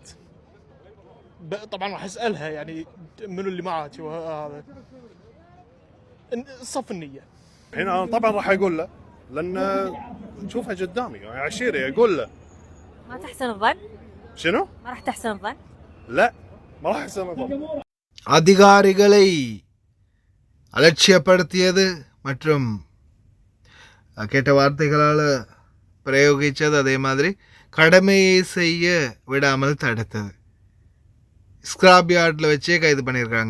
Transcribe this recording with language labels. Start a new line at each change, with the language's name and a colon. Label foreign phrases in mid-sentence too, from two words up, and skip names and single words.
Arabic: طبعا راح اسالها يعني منو اللي معك وهذا صف النيه. هنا انا طبعا راح اقول له لان نشوفها قدامي يعني عشيري اقول له. ما تحسن الظن؟ شنو؟ ما راح تحسن الظن؟ لا ما راح احسن الظن.
Tamil: அதிகாரிகளை அலட்சியப்படுத்தியது மற்றும் கேட்ட வார்த்தைகளால் பிரயோகித்தது, அதே மாதிரி கடமையை செய்ய விடாமல் தடுத்தது.
English: scrap yard
Tamil: வச்சே கைது பண்ணியிருக்காங்க.